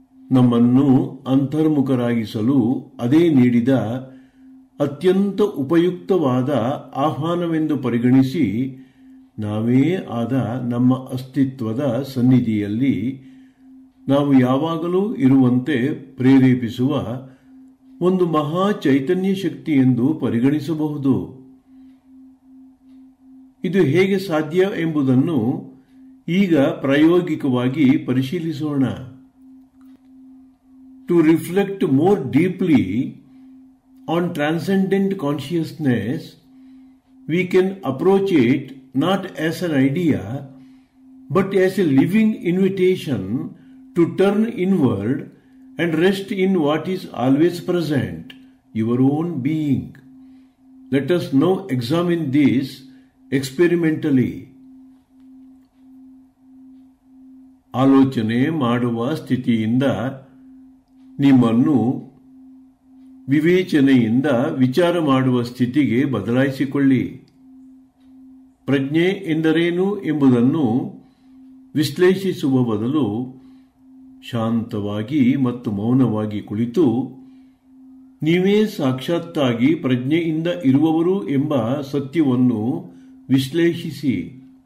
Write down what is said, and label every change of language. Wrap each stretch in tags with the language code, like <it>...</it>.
<kn>ನಮ್ಮನ್ನು ಅಂತರ್ಮುಖರಾಗಿಸಲು ಅದೇ ನೀಡಿದ ಅತ್ಯಂತ ಉಪಯುಕ್ತವಾದ ಆಹ್ವಾನವೆಂದು ಪರಿಗಣಿಸಿ ನಾವೇ ಆದ ನಮ್ಮ ಅಸ್ತಿತ್ವದ ಸನ್ನಿಧಿಯಲ್ಲಿ ನಾವು ಯಾವಾಗಲೂ ಇರುವಂತೆ ಪ್ರೇರೇಪಿಸುವ ಒಂದು ಮಹಾ ಚೈತನ್ಯ ಶಕ್ತಿ ಎಂದು ಪರಿಗಣಿಸಬಹುದು. ಇದು ಹೇಗೆ ಸಾಧ್ಯ ಎಂಬುದನ್ನು ಈಗ ಪ್ರಾಯೋಗಿಕವಾಗಿ ಪರಿಶೀಲಿಸೋಣ.</kn> <en>To reflect more deeply on transcendent consciousness, we can approach it not as an idea but as a living invitation to turn inward and rest in what is always present, your own being. Let us now examine this experimentally.</en> <kn>ಆಲೋಚನೆ ಮಾಡುವ ಸ್ಥಿತಿಯಿಂದ ನಿಮ್ಮನ್ನು ವಿವೇಚನೆಯಿಂದ ವಿಚಾರ ಮಾಡುವ ಸ್ಥಿತಿಗೆ ಬದಲಾಯಿಸಿಕೊಳ್ಳಿ. ಪ್ರಜ್ಞೆ ಎಂದರೇನು ಎಂಬುದನ್ನು ವಿಶ್ಲೇಷಿಸುವ ಬದಲು ಶಾಂತವಾಗಿ ಮತ್ತು ಮೌನವಾಗಿ ಕುಳಿತು ನೀವೇ ಸಾಕ್ಷಾತ್ತಾಗಿ ಪ್ರಜ್ಞೆಯಿಂದ ಇರುವವರು ಎಂಬ ಸತ್ಯವನ್ನು ವಿಶ್ಲೇಷಿಸಿ.</kn>